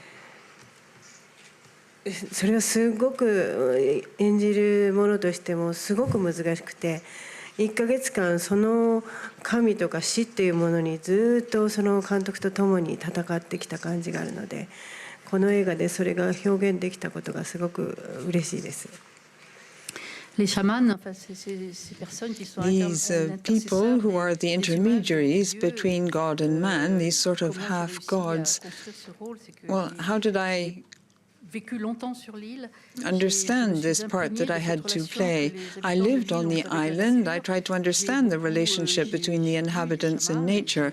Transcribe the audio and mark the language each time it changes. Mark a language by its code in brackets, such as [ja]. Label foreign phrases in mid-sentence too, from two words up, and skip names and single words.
[ja] それはすごく演じるものとしてもすごく難しくて1ヶ月間その神とか死っていうものにずっとその監督と共に戦ってきた感じがあるので。この映画でそれが表現できたことがすごく嬉しいです。 [fr] Les chamans, enfin, ces personnes qui sont [en] These people who are the intermediaries between God and man, these sort of half gods. Well, how did I understand this part that I had to play? I lived on the island. I tried to understand the relationship between the inhabitants and nature.